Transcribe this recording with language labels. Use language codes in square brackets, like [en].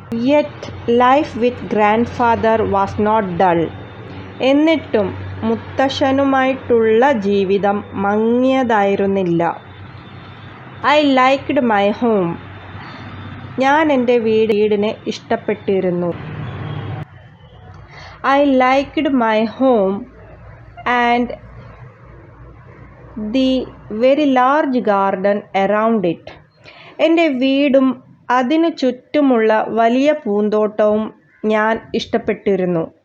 [en] Yet life with grandfather was not dull. [ml] എന്നിട്ടും മുത്തശ്ശനുമായിട്ടുള്ള ജീവിതം മങ്ങിയതായിരുന്നില്ല. [en] I liked my home. [ml] ഞാൻ എൻ്റെ വീടിനെ ഇഷ്ടപ്പെട്ടിരുന്നു. [en] I liked my home and the very large garden around it. [ml] എൻ്റെ വീടും അതിനു ചുറ്റുമുള്ള വലിയ പൂന്തോട്ടവും ഞാൻ ഇഷ്ടപ്പെട്ടിരുന്നു.